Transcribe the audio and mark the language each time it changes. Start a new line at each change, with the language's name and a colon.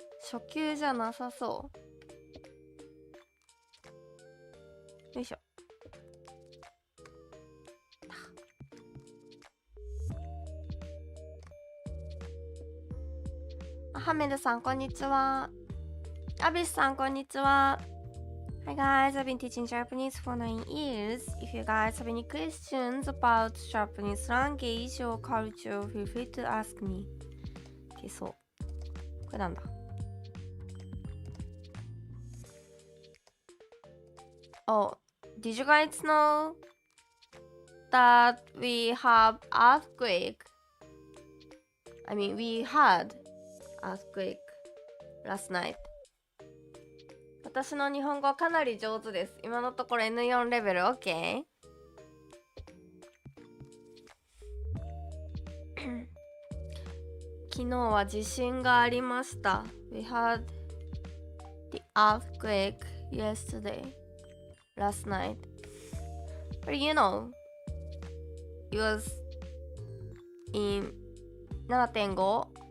Japanese: 初級じゃなさそう。よいしょ。ハメルさん、こんにちは。アビスさん、こんにちは。
English: Hi guys, I've been teaching Japanese for 9 years. If you guys have any questions about Japanese language or culture, feel free to ask me.
Japanese: 消そう。これなんだ。
English: Oh, did you guys know that we have earthquake? I mean, we had earthquake last night.
Japanese: 私の日本語かなり上手です。今のところ N4 レベル OK? 昨日は地震がありました。
English: We had the earthquake yesterday, last night. But you know, it was in 7.5?